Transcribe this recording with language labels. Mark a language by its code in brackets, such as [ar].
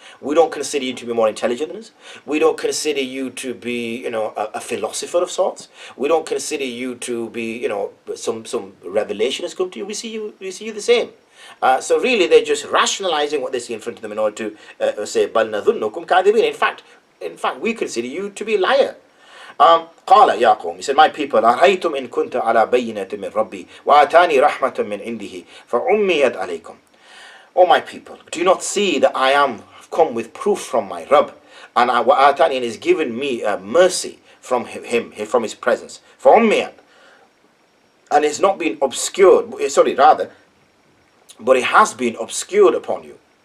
[en] We don't consider you to be more intelligent than us. We don't consider you to be, a philosopher of sorts. We don't consider you to be, some revelation has come to you. We see you the same. So really, they're just rationalizing what they see in front of them in order to say, [ar] بَلْ نَظُنُّكُمْ كَاذِبِينَ. [en] In fact, we consider you to be a liar. [ar] قال يا قوم, [en] he said, my people, [ar] أَرَيْتُمْ إِن كُنْتَ عَلَى بَيِّنَةٍ مِّن رَبِّي وَآتَانِي رَحْمَةً مِّنْ عِنْدِهِ فَعُمِّيَتْ عَلَيْكُمْ. [en] O my people, do you not see that I am come with proof from my Rabb, and وَآتَانِي, and is given me mercy from him, from his presence. فَعُمِّيَتْ, and it's not been obscured, but it has been obscured upon you.